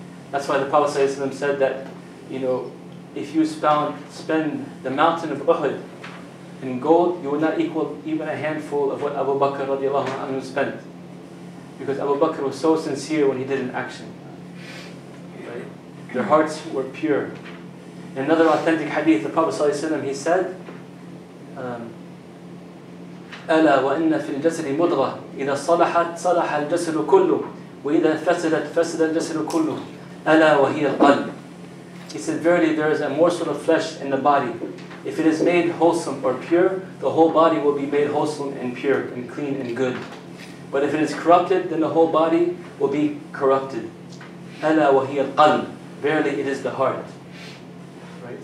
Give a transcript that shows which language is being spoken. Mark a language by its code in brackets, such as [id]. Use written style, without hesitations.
[en] That's why the Prophet ﷺ said that, if you spend the mountain of Uhud in gold, you would not equal even a handful of what Abu Bakr radiallahu anhu spent. Because Abu Bakr was so sincere when he did an action. Right? Their hearts were pure. In another authentic hadith, the Prophet ﷺ, he said, [ar] ألا وإن في الجسد مضغة إذا صلحت صلح الجسد كله وإذا فسدت فسد الجسد كله ألا وهي القلب. [en] He said, verily there is a morsel of flesh in the body. If it is made wholesome or pure, the whole body will be made wholesome and pure and clean and good. But if it is corrupted, then the whole body will be corrupted. [ar] ألا وهي القلب. [en] Verily it is the heart. Right?